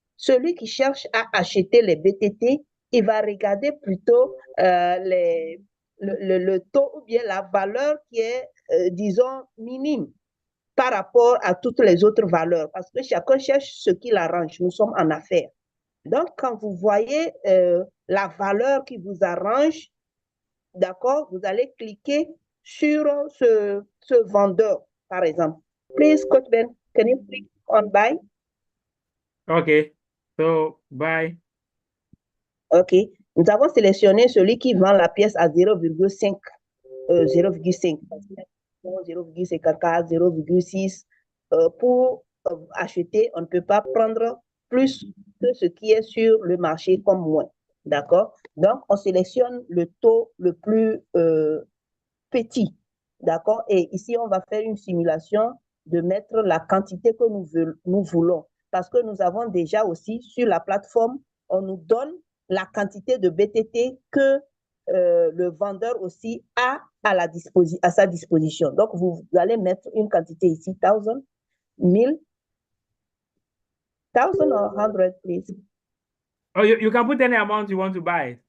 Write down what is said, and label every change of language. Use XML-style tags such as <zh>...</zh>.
<fr>Celui qui cherche à acheter les BTT, il va regarder plutôt le taux ou bien la valeur qui est, disons, minime par rapport à toutes les autres valeurs, parce que chacun cherche ce qui l'arrange. Nous sommes en affaires. Donc, quand vous voyez la valeur qui vous arrange, d'accord, vous allez cliquer sur ce vendeur, par exemple.</fr> <en>Please, Coach Ben, can you click on buy? Okay, so buy. OK.</en> <fr>Nous avons sélectionné celui qui vend la pièce à 0,5, 0,5, 0,54, 0,6. Pour acheter, on ne peut pas prendre plus que ce qui est sur le marché comme moins. D'accord? Donc, on sélectionne le taux le plus petit. D'accord? Et ici, on va faire une simulation de mettre la quantité que nous voulons. Parce que nous avons déjà aussi sur la plateforme, on nous donne la quantité de BTT que le vendeur aussi a à sa disposition. Donc, vous allez mettre une quantité ici, 1000, 1000, 1000</fr> <en>or 100, please. Oh, you can put any amount you want to buy.</en>